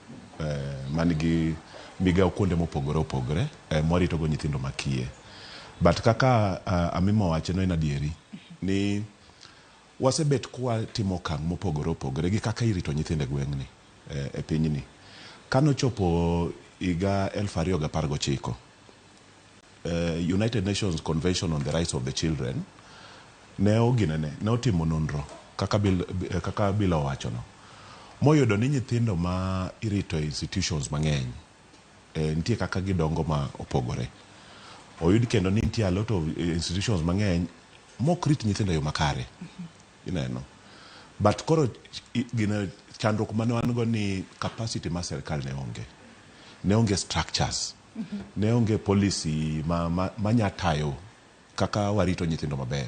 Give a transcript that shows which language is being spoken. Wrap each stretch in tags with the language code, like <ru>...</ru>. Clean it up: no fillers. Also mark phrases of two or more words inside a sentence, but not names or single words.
<luo>Manigi migao kuonde mopogore opogore morito go nyithindo makie. But kaka amimo wacho no en adieri ni wasebet kwa timo okang' mopogore opogore gi kaka irito nyithinde gweng'ni e pinyni. Kano chopo higa 2019 United Nations Convention on the Rights of the Children ne otimo nonro kaka bila wacho no. Moyudo ni nyithindo ma irito institutions mang'eny nitie kaka gidongo ma opogore. Oyud kendo ni nitie</luo> <en>a lot of institutions</en> <luo>mang'eny mokrit nyithindo yo makare. Ineno. But koro gina chandruok mane wan go ni capacity ma serikal ne onge structures. Ne onge policy ma tayo kaka warito nyithindo maber.</luo>